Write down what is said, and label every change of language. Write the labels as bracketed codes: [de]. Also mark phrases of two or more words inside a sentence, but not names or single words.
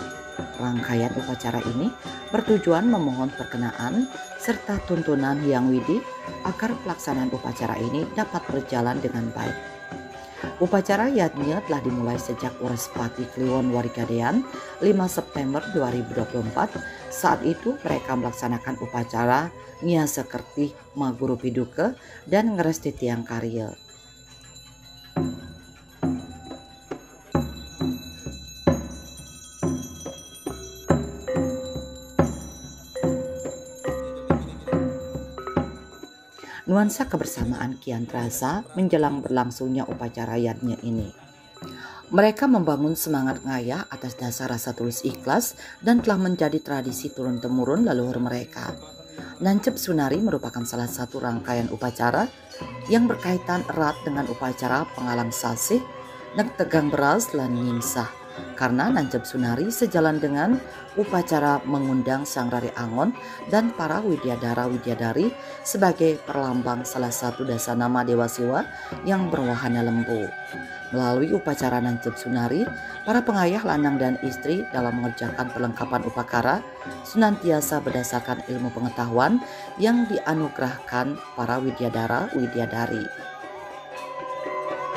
[id] Rangkaian upacara ini bertujuan memohon perkenaan serta tuntunan yang widi agar pelaksanaan upacara ini dapat berjalan dengan baik. Upacara yatnya telah dimulai sejak Urespati Kliwon Warigadean 5 September 2024. Saat itu mereka melaksanakan upacara Nyasa Kertih Maguru Piduke dan Ngeresti Tiang Karya. Nuansa kebersamaan kian terasa menjelang berlangsungnya upacara yatnya ini. Mereka membangun semangat ngayah atas dasar rasa tulus ikhlas dan telah menjadi tradisi turun-temurun leluhur mereka. Nancep Sunari merupakan salah satu rangkaian upacara yang berkaitan erat dengan upacara pengalang sasih dan tegang beras lan nyimsah. Karena Nancep Sunari sejalan dengan upacara mengundang Sang Rari Angon dan para widyadara-widyadari sebagai perlambang salah satu dasanama Dewa Siwa yang berwahana lembu. Melalui upacara Nancep Sunari, para pengayah lanang dan istri dalam mengerjakan perlengkapan upakara senantiasa berdasarkan ilmu pengetahuan yang dianugerahkan para widyadara-widyadari.